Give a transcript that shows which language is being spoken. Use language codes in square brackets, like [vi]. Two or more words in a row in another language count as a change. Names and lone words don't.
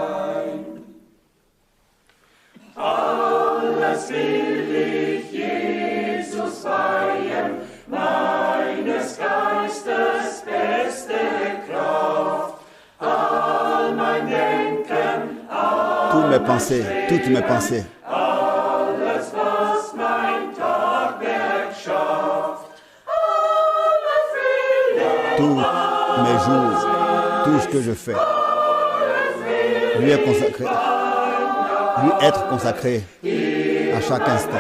[de] Alles will ich Jesus weihen, meines Geistes beste Kraft, all mein Denken, [fr] toutes mes pensées, toutes mes pensées. Tous mes jours, tout ce que je fais, lui est consacré, lui être consacré à chaque instant.